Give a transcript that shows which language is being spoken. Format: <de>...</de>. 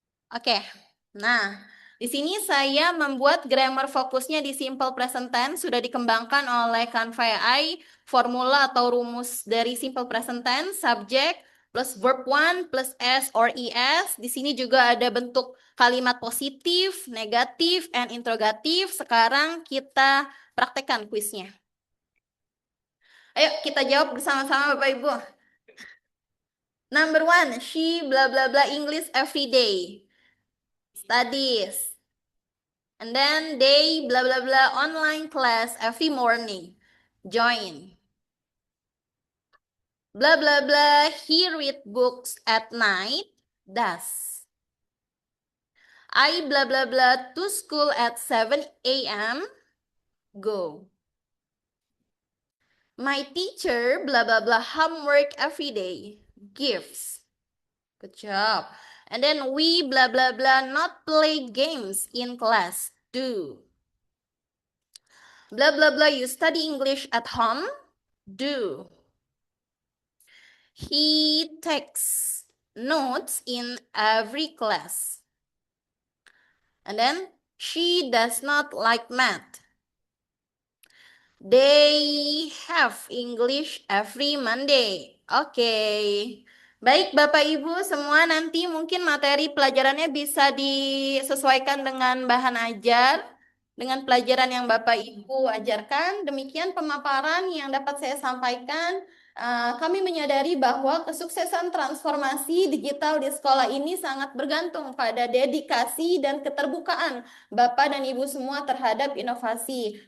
<id>Oke, nah di sini saya membuat grammar fokusnya di simple present tense, sudah dikembangkan oleh Canva AI, formula atau rumus dari simple present tense,</id> <en>subject plus verb one plus s or es.</en> <id>Di sini juga ada bentuk kalimat positif, negatif, and interrogatif. Sekarang kita praktekkan kuisnya. Ayo kita jawab bersama-sama Bapak Ibu.</id> <en>Number 1, she blah blah blah English every day. Studies. And then they blah blah blah online class every morning. Join. Blah blah blah he read books at night. Does. I blah blah blah to school at 7 a.m. Go. My teacher blah blah blah homework every day. Gives. Good job. And then we blah blah blah not play games in class. Do. Blah blah blah you study English at home. Do. He takes notes in every class. And then she does not like math. They have English every Monday.</en> <id>Oke. Baik Bapak Ibu semua, nanti mungkin materi pelajarannya bisa disesuaikan dengan bahan ajar, dengan pelajaran yang Bapak Ibu ajarkan. Demikian pemaparan yang dapat saya sampaikan. Kami menyadari bahwa kesuksesan transformasi digital di sekolah ini sangat bergantung pada dedikasi dan keterbukaan Bapak dan Ibu semua terhadap inovasi.</id>